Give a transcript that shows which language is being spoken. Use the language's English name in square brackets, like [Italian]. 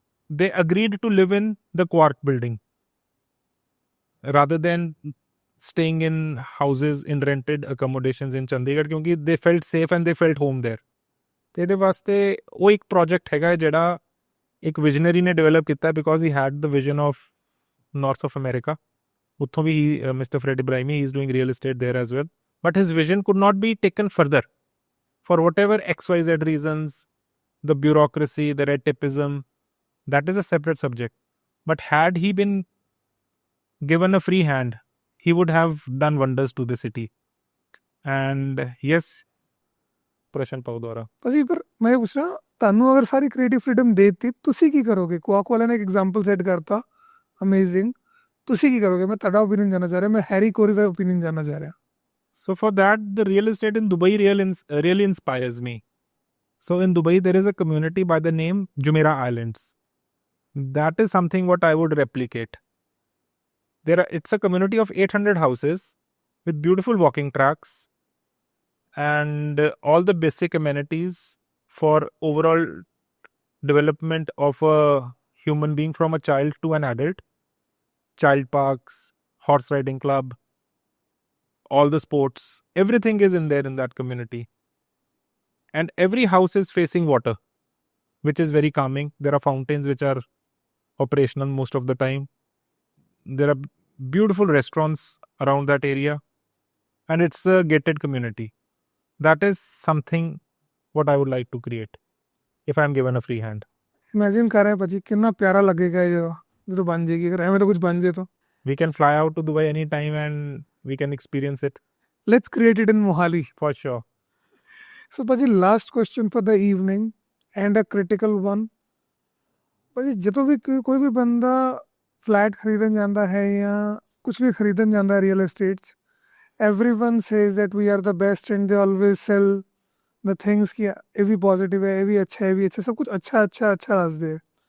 [English] They agreed to live in the Quark building rather than staying in houses in rented accommodations in Chandigarh, [Punjabi] ਕਿਉਂਕਿ [English] they felt safe and they felt home there. [Punjabi] ਤੇ ਇਹਦੇ ਵਾਸਤੇ ਉਹ ਇੱਕ project ਹੈਗਾ ਜਿਹੜਾ ਇੱਕ ਵਿਜ਼ਨਰੀ ਨੇ ਡਿਵੈਲਪ ਕੀਤਾ, [English] Because he had the vision of north of America. [Punjabi] ਉੱਥੋਂ ਵੀ [English] Mister Fred Ibrahimi, he is doing real estate there as well, but his vision could not be taken further for whatever XYZ reasons, the bureaucracy, the red tapeism, that is a separate subject. But had he been given a free hand, he would have done wonders to the city. And yes, ਪ੍ਰਸ਼ਨ ਪਾਓ ਦੁਆਰਾ। [Punjabi] ਭਾਜੀ ਪਰ ਮੈਂ ਇਹ ਪੁੱਛ ਰਿਹਾ ਤੁਹਾਨੂੰ ਅਗਰ ਸਾਰੀ ਕ੍ਰੀਏਟਿਵ ਫਰੀडम ਦੇ ਦਿੱਤੀ ਤੁਸੀਂ ਕੀ ਕਰੋਗੇ? ਕੁਆਕ ਵਾਲਿਆਂ ਨੇ ਇੱਕ ਐਗਜ਼ਾਮਪਲ ਸੈੱਟ ਕਰਤਾ ਅਮੇਜ਼ਿੰਗ, ਤੁਸੀਂ ਕੀ ਕਰੋਗੇ? ਮੈਂ ਤੁਹਾਡਾ ਓਪੀਨੀਅਨ ਜਾਨਣਾ ਚਾਹ ਰਿਹਾ, ਮੈਂ ਹੈਰੀ ਕੋਰੀ ਦਾ ਓਪੀਨੀਅਨ ਜਾਨਣਾ ਚਾਹ ਰਿਹਾ। [English] So for that, the real estate in Dubai really inspires me. So in Dubai, there is a community by the name Jumeirah Islands. That is something what I would replicate. It's a community of 800 houses with beautiful walking tracks and all the basic amenities for overall development of a human being from a child to an adult. Child parks, horse riding club, all the sports, everything is in there in that community. And every house is facing water, which is very calming. There are fountains which are operational most of the time. There are beautiful restaurants around that area, and it's a gated community. That is something what I would like to create if I am given a free hand. [Punjabi] Imagine ਕਰ ਰਿਹਾ ਭਾਜੀ ਕਿੰਨਾ ਪਿਆਰਾ ਲੱਗੇਗਾ ਇਹ ਜਗ੍ਹਾ ਜਦੋਂ ਬਣ ਜਾਏਗੀ, ਅਗਰ ਐਵੇਂ ਤਾਂ ਕੁਝ ਬਣ ਜੇ ਤਾਂ। [English] We can fly out to Dubai anytime and we can experience it let's create it in Mohali. for sure. So bhaji last question for the evening and a critical one. [Punjabi] ਭਾਜੀ ਜਦੋਂ ਵੀ ਕੋਈ ਵੀ ਬੰਦਾ ਫਲੈਟ ਖਰੀਦਣ ਜਾਂਦਾ ਹੈ ਜਾਂ ਕੁਝ ਵੀ ਖਰੀਦਣ ਜਾਂਦਾ ਹੈ ਰੀਅਲ ਏਸਟੇਟ 'ਚ, [English] everyone says that we are the best and they always sell the things [Punjabi] ਕਿ ਇਹ ਵੀ ਪੋਜ਼ਿਟਿਵ ਹੈ, ਇਹ ਵੀ ਅੱਛਾ ਹੈ, ਇਹ ਵੀ ਅੱਛਾ, ਸਭ ਕੁਝ ਅੱਛਾ ਅੱਛਾ ਅੱਛਾ ਦੱਸਦੇ ਹੈ।